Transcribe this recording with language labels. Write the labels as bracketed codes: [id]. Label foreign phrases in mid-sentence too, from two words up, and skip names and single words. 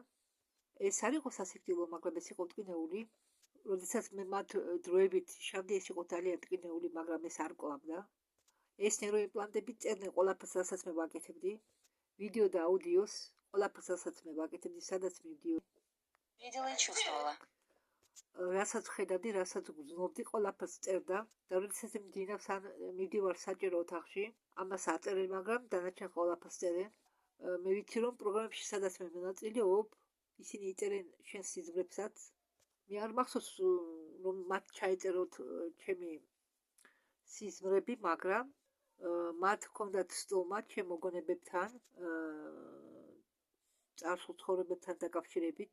[ka] ეს არ იყო სასიკვდილო, მაგრამ ეს იყო ტკინეული. როდესაც მე მათ დროებით შავდი, ეს იყო ძალიან ტკინეული, მაგრამ ეს არ კლავდა. ეს ნეიროიმპლანტები წერდნენ ყველაფერს, რასაც მე ვაკეთებდი, ვიდეო და აუდიოს, ყველაფერს, რასაც მე ვაკეთებდი, სადაც მივდიოდი. [ru] Видела и чувствовала. [ka] რასაც ხედავდი, რასაც გრძნობდი, ყველაფერს წერდა და როდესაც მივდივარ საჭირო ოთახში, ამას აწერენ, მაგრამ დანარჩენ ყველაფერს წერენ. მე ვიცი, რომ პროგრამებში, სადაც მე მონაწილეობ, ისინი იწერენ შენ სიზმრებსაც. მე არ მახსოვს, რომ მათ ჩაეწეროთ ჩემი სიზმრები, მაგრამ მათ ჰქონდათ სტომა ჩემ მოგონებებთან, წარსულ ცხოვრებებთან დაკავშირებით.